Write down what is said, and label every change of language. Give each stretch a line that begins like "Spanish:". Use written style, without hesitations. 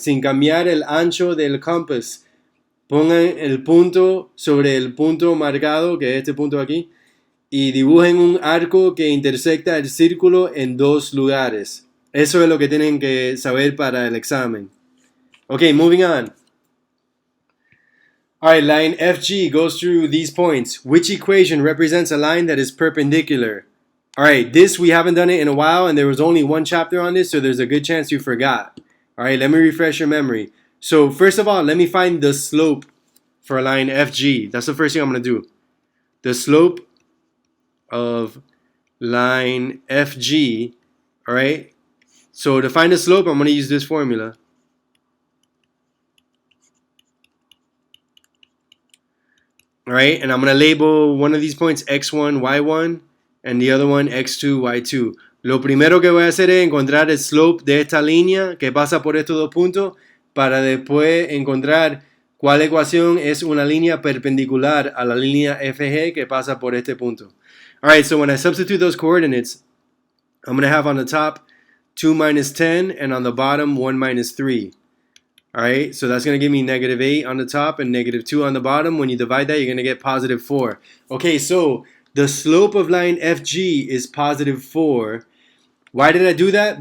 Spanish: Sin cambiar el ancho del compass, pongan el punto sobre el punto marcado, que es este punto aquí, y dibujen un arco que intersecta el círculo en 2 lugares. Eso es lo que tienen que saber para el examen.
English: Okay, moving on. Alright, line FG goes through these points. Which equation represents a line that is perpendicular? Alright, this we haven't done it in a while, and there was only 1 chapter on this, so there's a good chance you forgot. Alright, let me refresh your memory. So first of all, let me find the slope for line FG. That's the first thing I'm going to do. The slope of line FG, alright? So to find the slope, I'm going to use this formula. Alright, and I'm going to label one of these points x1, y1, and the other one x2, y2.
Spanish: Lo primero que voy a hacer es encontrar el slope de esta línea que pasa por estos dos puntos para después encontrar cuál ecuación es una línea perpendicular a la línea FG que pasa por este punto.
English: Alright, so when I substitute those coordinates, I'm going to have on the top 2 minus 10 and on the bottom 1 minus 3. Alright, so that's going to give me negative 8 on the top and negative 2 on the bottom. When you divide that, you're going to get positive 4. Okay, so the slope of line FG is positive 4. Why did I do that?